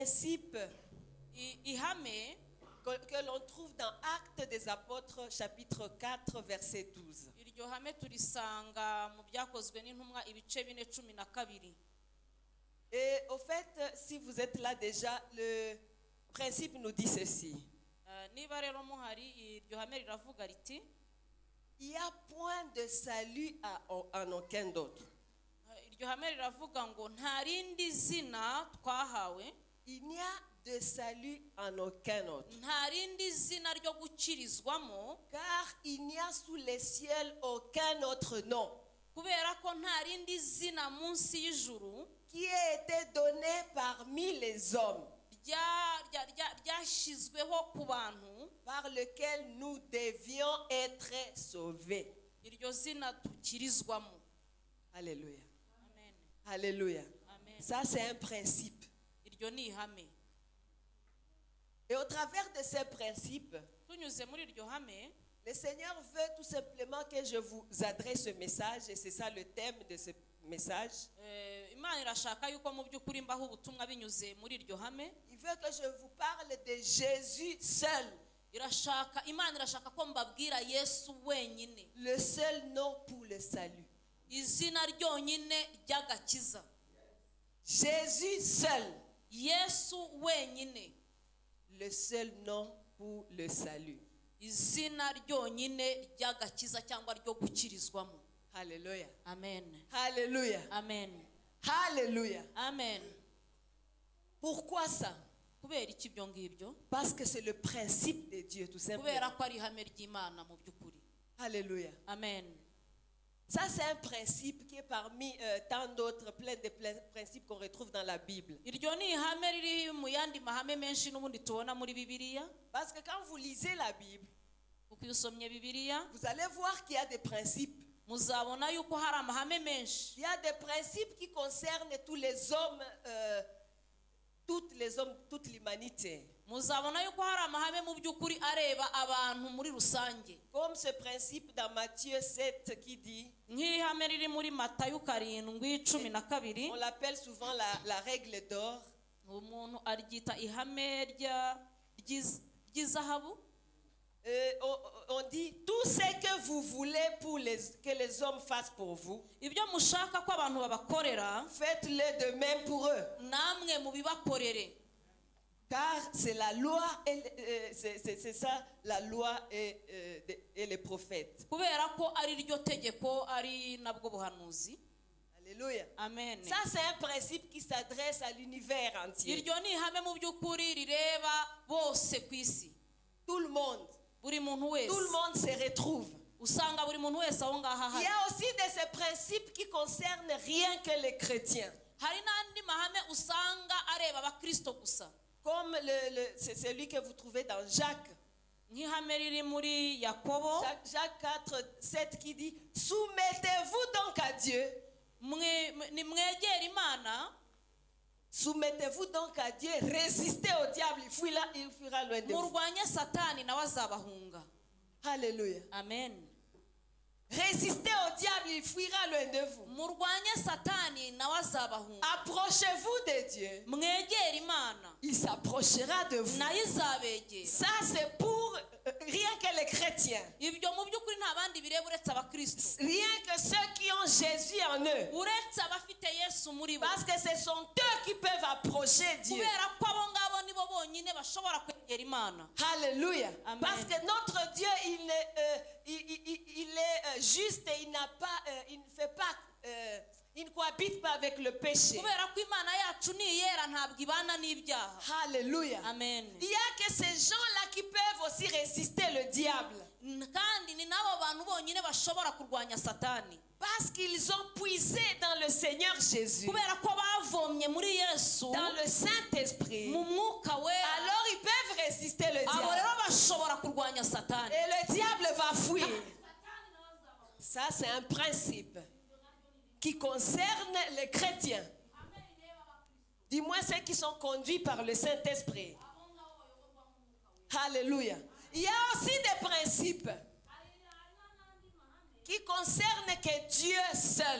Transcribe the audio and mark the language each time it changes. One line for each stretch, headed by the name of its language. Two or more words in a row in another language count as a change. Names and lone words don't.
French: principe
Kinyarwanda: ihame
French: que l'on trouve dans Actes des Apôtres, chapitre 4, verset 12.
Kinyarwanda: iryo hame turisanga mu byakozwe n'intumwa ibice 4:12.
French: Et au fait, si vous êtes là déjà, le principe nous dit ceci.
Kinyarwanda: Niba rero muhari iryo hame riravuga riti
French: Il n'y a point de salut en aucun d'autre.
Kinyarwanda: iryo hame riravuga ngo nta rindi zina twahawe,
French: Il n'y a de salut en aucun autre.
Kinyarwanda: nta rindi zina ryo gukirizwamo,
French: Car il n'y a sous les ciels aucun autre nom
Kinyarwanda: kubera ko nta rindi zina munsi y'ijuru
French: qui ait été donné parmi les hommes
Kinyarwanda: ryashyizweho ku bantu
French: par lequel nous devions être sauvés.
Kinyarwanda: iryo zina tukirizwamo.
French: Alléluia. Amen. Alléluia. Amen. Ça, c'est un principe.
Kinyarwanda: Iryo ni ihame.
French: Et au travers de ces principes,
Kinyarwanda: Tunyuze muri iryo hame,
French: le Seigneur veut tout simplement que je vous adresse ce message, et c'est ça le thème de ce message.
Kinyarwanda: Imana irashaka yuko mu by'ukuri mbaho ubutumwa binyuze muri iryo hame.
French: Il veut que je vous parle de Jésus seul,
Kinyarwanda: Imana irashaka ko mbabwira Yesu wenyine,
French: le seul nom pour le salut.
Kinyarwanda: izina ryonyine ry'agakiza.
French: Jésus seul,
Kinyarwanda: Yesu wenyine,
French: le seul nom pour le salut.
Kinyarwanda: izina ryonyine ry'agakiza cyangwa ryo gukirizwamo.
French: Alléluia. Amen. Alléluia. Amen. Alléluia. Amen. Pourquoi ça?
Kinyarwanda: Kubera iki ibyo ngibyo?
French: Parce que c'est le principe de Dieu, tout simplement.
Kinyarwanda: Kubera ko ari ihame ry'Imana mu by'ukuri.
French: Alléluia. Amen. Ça, c'est un principe qui est parmi tant d'autres, plein de principes qu'on retrouve dans la Bible.
Kinyarwanda: Iryo ni ihame riri mu yandi mahame menshi n'ubundi tubona muri Bibiliya.
French: Parce que quand vous lisez la Bible,
Kinyarwanda: Uko usomye Bibiliya,
French: vous allez voir qu'il y a des principes.
Kinyarwanda: muzabona yuko hari amahame menshi.
French: Il y a des principes qui concernent tous les hommes, toute l'humanité.
Kinyarwanda: Muzabona yuko hari amahame mu by'ukuri areba abantu muri rusange.
French: Comme ce principe dans Matthieu 7 qui dit,
Kinyarwanda: Nk'ihame riri muri Matayo 7:12,
French: on l'appelle souvent la règle d'or.
Kinyarwanda: umuntu aryita ihame ry'izahabu.
French: On dit, tout ce que vous voulez que les hommes fassent pour vous,
Kinyarwanda: Ibyo mushaka ko abantu babakorera,
French: faites-le de même pour eux.
Kinyarwanda: namwe mubibakorere.
French: Car c'est la loi, c'est ça la loi et les prophètes.
Kinyarwanda: Kubera ko ari ryo tegeko, ari nabwo buhanuzi.
French: Alléluia. Amen. Ça, c'est un principe qui s'adresse à l'univers entier.
Kinyarwanda: Iryo ni ihame mu by'ukuri rireba bose ku isi.
French: Tout le monde.
Kinyarwanda: Buri muntu wese.
French: Tout le monde se retrouve.
Kinyarwanda: Usanga buri muntu wese aho ngaho
French: Il y
Kinyarwanda: ahari.
French: a aussi de ces principes qui concernent rien que les chrétiens.
Kinyarwanda: Hari n'andi mahame usanga areba abakristo gusa.
French: Comme c'est celui que vous trouvez dans Jacques.
Kinyarwanda: Nk'ihame riri muri Yakobo.
French: Jacques 4, 7 qui dit, soumettez-vous donc à Dieu.
Kinyarwanda: Nimwegere Imana.
French: Soumettez-vous donc à Dieu, résistez au diable, il fuira loin de vous.
Kinyarwanda: Murwanye Satani nawe azabahunga.
French: Alléluia. Amen. Résistez au diable, il fuira loin de vous.
Kinyarwanda: Murwanye Satani nawe azabahunga.
French: Approchez-vous de Dieu,
Kinyarwanda: Mwegere Imana,
French: il s'approchera de vous.
Kinyarwanda: nayo izabegera.
French: Ça, c'est pour rien que les chrétiens.
Kinyarwanda: Ibyo mu by'ukuri nta bandi bireba uretse abakristo.
French: Rien que ceux qui ont Jésus en eux.
Kinyarwanda: Uretse abafite Yesu muri bo.
French: Parce que ce sont eux qui peuvent approcher Dieu.
Kinyarwanda: Kubera ko abo ngabo nibo bonyine bashobora kwegera Imana.
French: Alléluia. Amen. Parce que notre Dieu, il est juste et il ne cohabite pas avec le péché.
Kinyarwanda: Kubera ko Imana yacu ni iyera ntabwo ibana n'ibyaha.
French: Alléluia. Amen. Il y a que ces gens-là qui peuvent aussi résister le diable.
Kinyarwanda: Kandi ni nabo bantu bonyine bashobora kurwanya Satani.
French: Parce qu'ils ont puisé dans le Seigneur Jésus,
Kinyarwanda: Kubera ko bavomye muri Yesu,
French: dans le Saint-Esprit.
Kinyarwanda: mu mwuka wera.
French: Alors ils peuvent résister le
Kinyarwanda: Abo
French: diable.
Kinyarwanda: rero bashobora kurwanya Satani.
French: Et le diable va fuir. Ça, c'est un principe qui concerne les chrétiens. Du moins ceux qui sont conduits par le Saint-Esprit. Alléluia. Il y a aussi des principes qui concernent que Dieu seul.